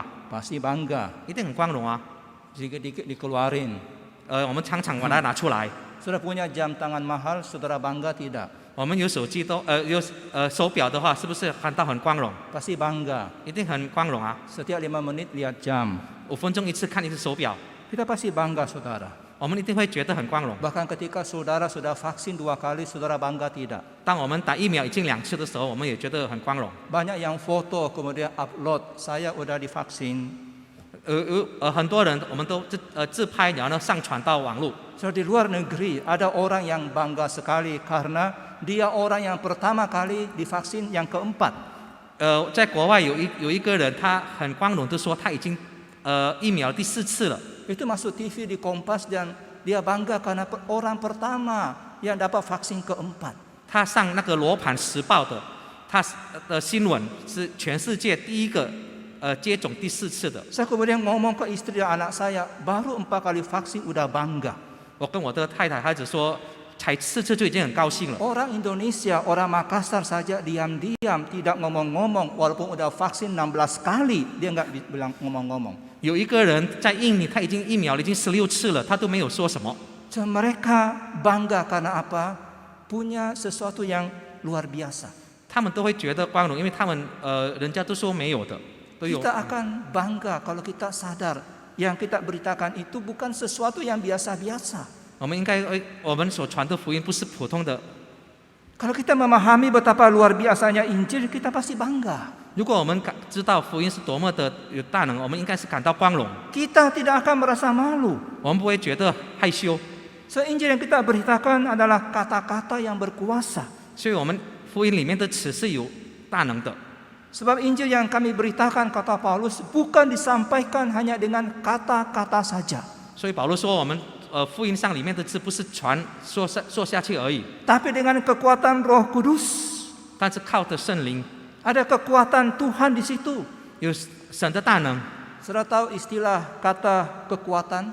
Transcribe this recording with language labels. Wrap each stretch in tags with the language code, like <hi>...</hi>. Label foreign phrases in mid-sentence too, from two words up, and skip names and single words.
<id>Pasti bangga.</id> <zh>一定很光荣啊！</zh> <id>Dikit-dikit dikeluarin.</id> <zh>我们常常把它拿出来。</zh> <id>Saudara punya jam tangan mahal, saudara bangga tidak?</id> <zh>我们有手机都有手表的话，是不是感到很光荣？</zh> <id>Pasti bangga.</id> <zh>一定很光荣啊！</zh> <id>Setiap 5 menit lihat jam.</id> <zh>5 分钟一次看一次手表，</zh> <id>Kita pasti bangga, saudara.</id> <zh>我们一定会觉得很光荣。</zh> <id>Bahkan ketika saudara sudah vaksin 2 kali, saudara bangga tidak?</id> <zh>当我们打疫苗已经2次的时候，我们也觉得很光荣。</zh> <id>Banyak yang foto kemudian upload, saya udah divaksin.</id> <zh>很多人我们都自拍，然后呢上传到网络。</zh> <id>So, di luar negeri ada orang yang bangga sekali karena dia orang yang pertama kali divaksin yang keempat.</id> <zh>在国外有一个人，他很光荣的说他已经疫苗第4次了。</zh> <id>Itu masuk TV di Kompas dan dia bangga karena orang pertama yang dapat vaksin keempat.</id> <zh>他上那个罗盘时报的，他的新闻是全世界第一个接种第4次的。</zh> <id>Saya kemudian ngomong ke istri dan anak saya, baru 4 kali vaksin udah bangga.</id> <zh>我跟我的太太孩子说，才4次就已经很高兴了。</zh> <id>Orang Indonesia, orang Makassar saja diam-diam tidak ngomong-ngomong walaupun udah vaksin 16 kali dia nggak bilang ngomong-ngomong.</id> <zh>有一个人在印尼，他已经疫苗已经16次了，他都没有说什么。</zh> <id>So, mereka bangga karena apa? Punya sesuatu yang luar biasa.</id> <zh>他们都会觉得光荣，因为他们人家都说没有的，都有。</zh> <id>Kita akan bangga kalau kita sadar yang kita beritakan itu bukan sesuatu yang biasa-biasa.</id> <zh>我们应该我们所传的福音不是普通的。</zh> <id>Kalau kita memahami betapa luar biasanya Injil, kita pasti bangga.</id> <zh>如果我们知道福音是多么的有大能，我们应该是感到光荣，</zh> <id>Kita tidak akan merasa malu.</id> <zh>我们不会觉得害羞。</zh> <id>So, Injil yang kita beritakan adalah kata-kata yang berkuasa.</id> <zh>所以我们福音里面的词是有大能的。</zh> <id>Sebab Injil yang kami beritakan, kata Paulus, bukan disampaikan hanya dengan kata-kata saja.</id> <zh>所以保罗说，我们福音上里面的字不是说下去而已，</zh> <id>Tapi dengan kekuatan Roh Kudus.</id> <zh>但是靠着圣灵，</zh> <id>Ada kekuatan Tuhan di situ.</id> <zh>有神的大能。</zh> <id>Saudara tahu istilah kata kekuatan?</id>